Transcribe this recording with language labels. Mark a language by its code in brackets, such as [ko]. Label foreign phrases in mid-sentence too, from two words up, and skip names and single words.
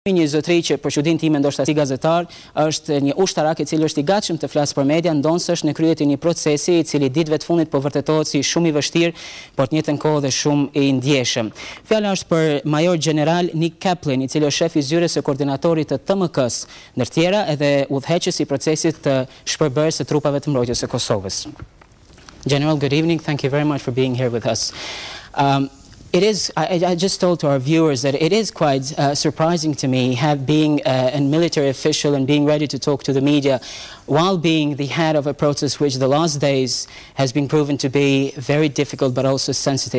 [sq] Një zotëri që për çudinë time ndoshta si gazetar është një ushtarak i cili është i gatshëm të flasë për media, ndonë është në krye të një procesi i cili ditëve të fundit po vërtetohet si shumë i vështirë, por të njëjtën kohë dhe shumë i ndjeshëm. Fjala është për Major General Nick Kaplan, i cili është shef i zyrës së koordinatorit të TMK-s, ndër tjera edhe udhëheqës i procesit të shpërbërjes së trupave të mbrojtjes së Kosovës. [en] General, good evening. Thank you very much for being here with us. I just told to our viewers that it is quite surprising to me being a military official and being ready to talk to the media while being the head of a process which the last days has been proven to be very difficult but also sensitive.